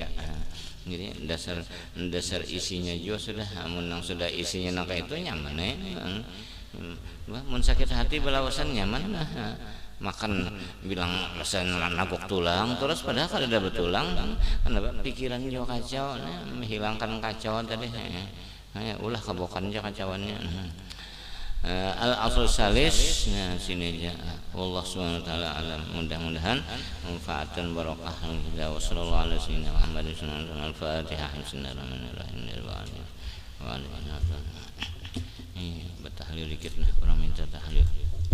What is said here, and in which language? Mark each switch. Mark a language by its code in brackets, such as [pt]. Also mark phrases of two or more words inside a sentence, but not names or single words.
[bjn] Jadi dasar isinya juga sudah, menang sudah isinya nangka itu nyaman mun sakit hati belawasan nyaman makan bilang rasanya nagok tulang terus padahal kada ada betulang, kenapa pikiran juga kacau, menghilangkan kacau tadi. Ulah kabokan aja kacauannya. [ar] الأصل ثالث, [bjn] nah sini aja. [ar] والله سبحانه وتعالى أعلم. [bjn] Mudah-mudahan manfaatan barokah. [ar] والسلام عليكم ورحمة الله وبركاته. Al-Fatihah. بسم الله الرحمن الرحيم. وعليكم. [bjn] Ini bertahlil dikit, orang minta tahlil.